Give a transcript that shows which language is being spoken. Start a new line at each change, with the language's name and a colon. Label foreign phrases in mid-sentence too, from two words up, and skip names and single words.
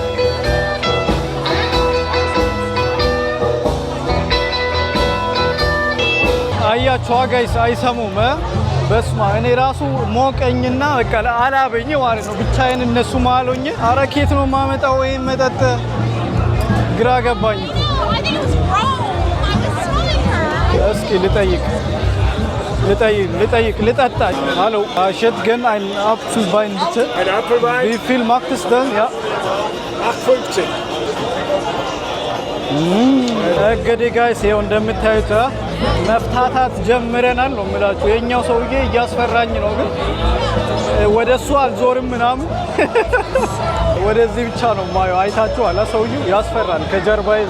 Amharic: አያችሁ ጋይስ። አይሰሙም። በስማ እኔ ራሱ ሞቀኝና በቃ አላበኝ ማለት ነው። ብቻዬን እነሱ ማሎኝ አረኬት ነው ማመጣው ወይ መጠጥ ግራ ገባኝ። እስኪ ልጠጣ። ሃሎ አሸት ገን
German: ein Apfelwein bitte. Ein Apfelwein? Wie viel macht es denn? Ja. 8,50.
Amharic: እንግዲህ ጋይስ ይኸው እንደምታዩት መፍታታት ጀምረናል ነው የምላችሁ። የኛው ሰውዬ እያስፈራኝ ነው ግን ወደሱ አልዞርም ምናምን ወደዚህ ብቻ ነው ማየው። አይታችኋል ሰውዬው ያስፈራል። ከጀርባዬ እዛ